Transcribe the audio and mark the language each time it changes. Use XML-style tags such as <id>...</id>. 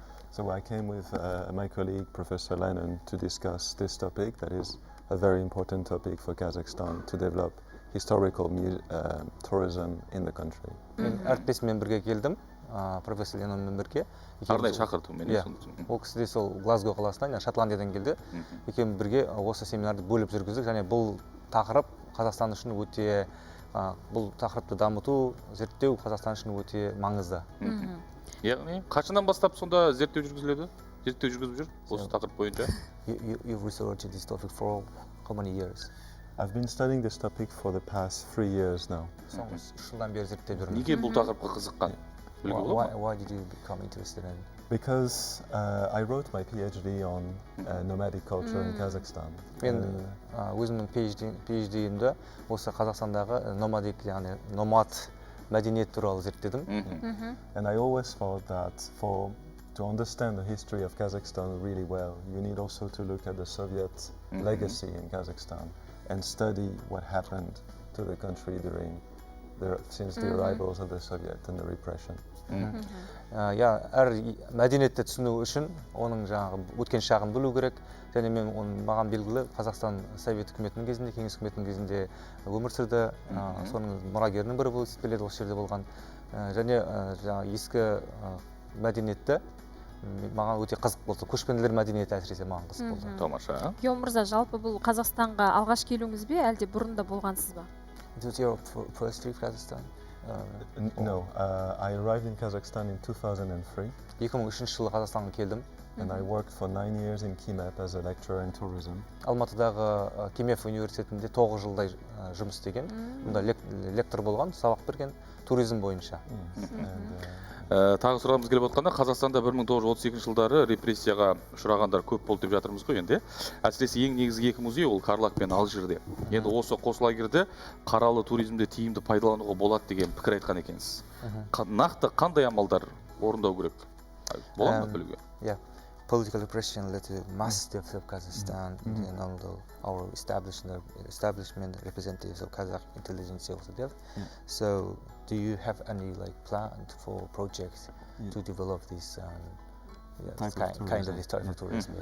<en>So I came with my colleague, Professor Lennon, to discuss this topic that is a very important topic for Kazakhstan to develop historical tourism in the country.</en> <kk>Мен әріптесіммен бірге келдім, профессор Леннонмен бірге. Арнайы шақырту мен. Ол кісі де сол Глазго қаласынан, Шотландиядан келді. Екеуміз бірге осы семинарды бөліп жүргіздік, және бұл тақырып Қазақстан үшін өте, бұл тақырыпты дамыту, зерттеу Қазақстан үшін өте маңызды. Яғни, қашаннан бастап сонда зерттеу жүргізіледі? Зерттеу жүргізіп жүр осы тақырып бойынша?</kk> <en>You've researched this topic for how many years? I've been studying this topic for the past 3 years now.</en> <kk>Соңғы 3 жылдан бері зерттеп жүрмін. Неге бұл тақырыпқа қызыққан?</kk> <en>Why did you become interested in it? Because I wrote my PhD on nomadic culture in Kazakhstan.</en> <kk>Мен өзімнің PhD-имді осы Қазақстандағы номадик, яғни номад мәдениет туралы зерттедім.</kk> <en>And I always thought that to understand the history of Kazakhstan really well, you need also to look at the Soviet legacy in Kazakhstan and study what happened to the country since the arrivals of the Soviet and the repression.</en> <kk>Әр мәдениетті түсіну үшін оның жаңағы өткен шағын білу керек, және мен маған белгілі Қазақстан Совет үкіметінің кезінде, Кеңес үкіметінің кезінде өмір сүрді, соның мұрагерінің бірі болып есептеледі, осы жерде болған, және ескі мәдениетті маған өте қызық болды. Көшпенділер мәдениеті әсіресе маған қызық болды. Тамаша. Геом мырза, жалпы бұл Қазақстанға алғаш келуіңіз бе, әлде бұрында болғансыз ба?</kk> <en>It was your first trip Kazakhstan? No, I arrived in Kazakhstan in 2003.</en> <kk>2003 жылы Қазақстанға келдім.</kk> <en>And I worked for 9 years in KIMEP as a lecturer in tourism.</en> <kk>Алматыдағы Кимеф университетінде 9 жылдай жұмыс істеген. Мұнда лектор болған, сабақ берген туризм бойынша. Тағы сұрағымыз келіп отқанда, Қазақстанда 1932 жылдары репрессияға ұшырағандар көп болды деп жатырмыз ғой енді. Әсіресе ең негізгі екі музей ол Карлаг пен Алжирде. Енді осы қос лагерьде қаралы туризмді тиімді пайдалануға болады деген пікір айтқан екенсіз. Нақты қандай амалдар орындау керек? Болады ма білуге?</kk> <en>Political repression led to mass death of Kazakhstan, and although our establishment representatives of Kazakh intelligence also death. So, do you have any plan for projects to develop this kind of historical tourism?</en>